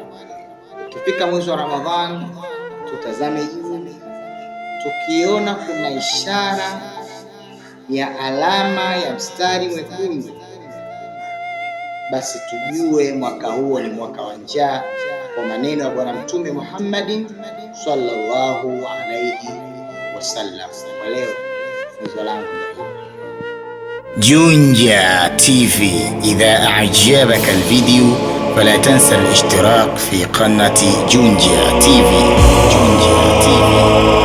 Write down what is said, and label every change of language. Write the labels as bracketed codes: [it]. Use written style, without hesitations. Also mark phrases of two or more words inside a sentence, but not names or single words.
[sw] Ukifika mwezi wa Ramadhani tutazame juu, tukiona kuna ishara ya alama ya mstari mwekundu, basi tujue mwaka huo ni mwaka wa njaa, kwa maneno ya Bwana Mtume Muhammad [ar] صلى الله عليه وسلم. [sw] Kwa leo funzo langu [ar] جونجا TV. إذا أعجبك الفيديو فلا تنسى الاشتراك في قناة جونجا TV.